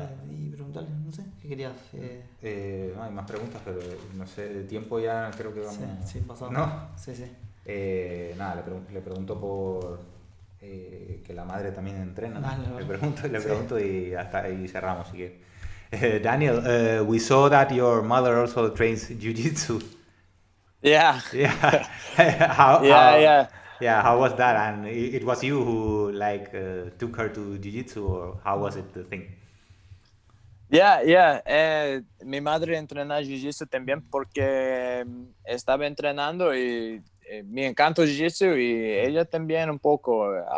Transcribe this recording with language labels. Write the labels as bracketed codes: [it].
[es] Y preguntarle, no sé, ¿qué querías? No, hay más preguntas, pero no sé, de tiempo ya creo que vamos... Sí, pasado. ¿No? Sí. Nada, le pregunto por que la madre también entrena. ¿No? Le pregunto y hasta ahí cerramos, si quieres. [en] Daniel, we saw that your mother also trains Jiu-Jitsu. Yeah. Yeah, how was that? And it was you who took her to Jiu-Jitsu, or how was it the thing? Yeah. [es] Mi madre entrena Jiu-Jitsu también porque estaba entrenando y me encanta Jiu-Jitsu y ella también un poco.